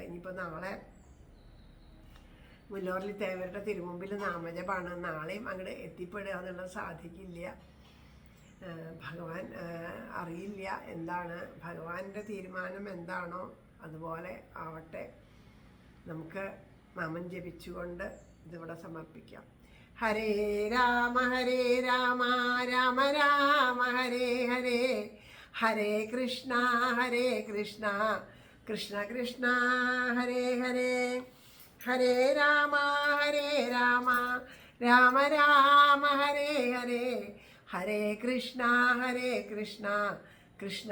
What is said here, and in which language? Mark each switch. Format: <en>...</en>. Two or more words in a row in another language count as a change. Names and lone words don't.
<ml>ഇനിയിപ്പോൾ നാളെ മുല്ലോർലി തേവരുടെ തിരുമുമ്പിൽ നാമജപാണ്. നാളെയും അങ്ങോട്ട് എത്തിപ്പെടുക എന്നുള്ളത് സാധിക്കില്ല. ഭഗവാൻ അറിയില്ല എന്താണ് ഭഗവാന്റെ തീരുമാനം എന്താണോ അതുപോലെ ആവട്ടെ. നമുക്ക് നാമം ജപിച്ചുകൊണ്ട് ഇതിവിടെ സമർപ്പിക്കാം.</ml> <sa>ഹരേ രാമ രാമ രാമ ഹരേ ഹരേ, ഹരേ കൃഷ്ണ കൃഷ്ണ കൃഷ്ണ ഹരേ ഹരേ, ഹരേ രാമ രാമ രാമ ഹരേ ഹരേ, ഹരേ കൃഷ്ണ കൃഷ്ണ</sa>